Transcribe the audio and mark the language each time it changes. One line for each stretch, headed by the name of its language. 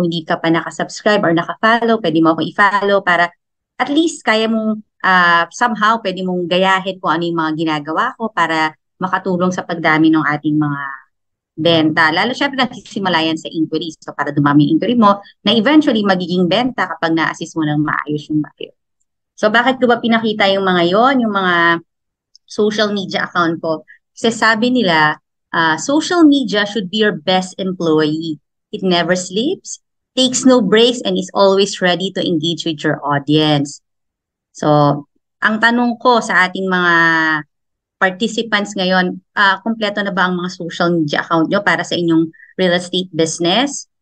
Filipino: Kung hindi ka pa nakasubscribe or nakafollow, pwede mo akong i-follow para at least kaya mong somehow pwede mong gayahin kung ano yung mga ginagawa ko para makatulong sa pagdami ng ating mga benta. Lalo syempre nagsisimula yan sa inquiries. So para dumami yung inquiry mo, na eventually magiging benta kapag na-assist mo ng maayos yung buyer. So bakit ko ba pinakita yung mga yon, yung mga social media account ko? Kasi sabi nila,
English: social media should be your best employee. It never sleeps, takes no breaks, and is always ready to engage with your audience.
Filipino: So, ang tanong ko sa ating mga participants ngayon, kumpleto na ba ang mga social media account nyo para sa inyong real estate business?